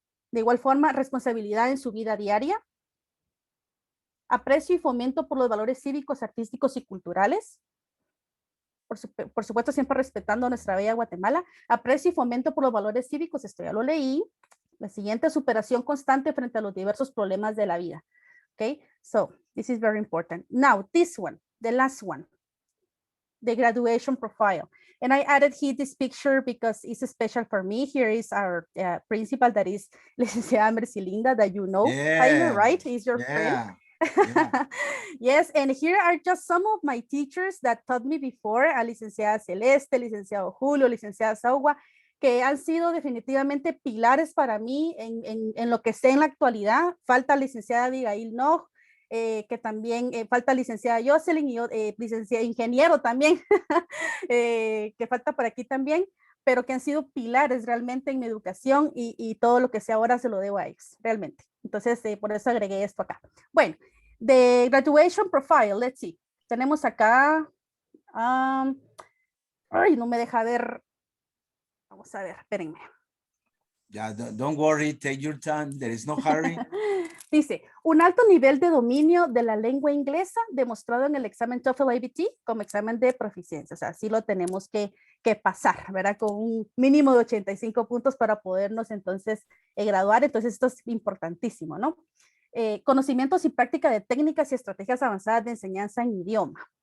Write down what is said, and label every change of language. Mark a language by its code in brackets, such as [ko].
[es] De igual forma, responsabilidad en su vida diaria. Aprecio y fomento por los valores cívicos, artísticos y culturales. Por supuesto, siempre respetando a nuestra bella Guatemala. Aprecio y fomento por los valores cívicos, esto ya lo leí. La siguiente, superación constante frente a los diversos problemas de la vida. [en] Okay, so this is very important. Now, this one, the last one, the graduation profile. And I added here this picture because it's special for me. Here is our principal, that is Licenciada Mercilinda, that you know. Yeah. Ahir, right? Is your friend. Yeah. Yes, and here are just some of my teachers that taught me before, a licenciada Celeste, licenciado Julio, licenciada Saugua, [es] que han sido definitivamente pilares para mí en lo que sé en la actualidad. Falta licenciada Abigail Nog, que también falta licenciada Jocelyn y licenciada ingeniero también, que falta por aquí también, pero que han sido pilares realmente en mi educación y todo lo que sé ahora se lo debo a ellos, realmente. Entonces, por eso agregué esto acá. [en] Bueno, the graduation profile, let's see. [es] Tenemos acá, ay, no me deja ver. Vamos a ver, espérenme. [en] Yeah, don't worry, take your time, there is no hurry. [es] Dice, un alto nivel de dominio de la lengua inglesa demostrado en el examen TOEFL IBT como examen de proficiencia. O sea, sí lo tenemos que pasar, ¿verdad? Con un mínimo de 85 puntos para podernos entonces graduar. Entonces esto es importantísimo, ¿no? Conocimientos y práctica de técnicas y estrategias avanzadas de enseñanza en idioma.